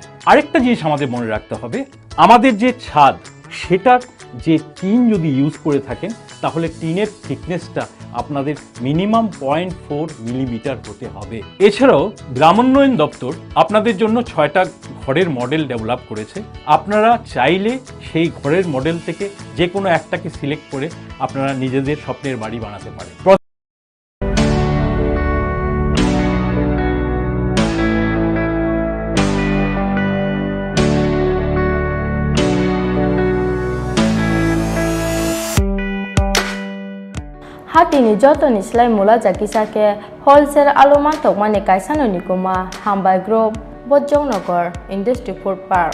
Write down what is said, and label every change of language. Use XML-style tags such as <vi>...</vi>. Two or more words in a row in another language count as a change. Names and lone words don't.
<bn>আরেকটা জিনিস আমাদের মনে রাখতে হবে, আমাদের যে ছাদ সেটার যে টিন যদি ইউজ করে থাকেন তাহলে টিনের থিকনেসটা আপনাদের মিনিমাম 0.4 মিলিমিটার হতে হবে। এছাড়াও গ্রামোন্নয়ন দপ্তর আপনাদের জন্য 6টা ঘরের</bn> <en>model develop</en> <bn>করেছে। আপনারা চাইলে সেই ঘরের মডেল থেকে যে কোনো একটাকে সিলেক্ট করে আপনারা নিজেদের স্বপ্নের বাড়ি বানাতে পারেন।</bn> <trp>Hatini jotoni slai mula jaki sake wholesale aloma tokmani kaisano nikuma Hambai Group Bojongnagar Industry Food Park</trp>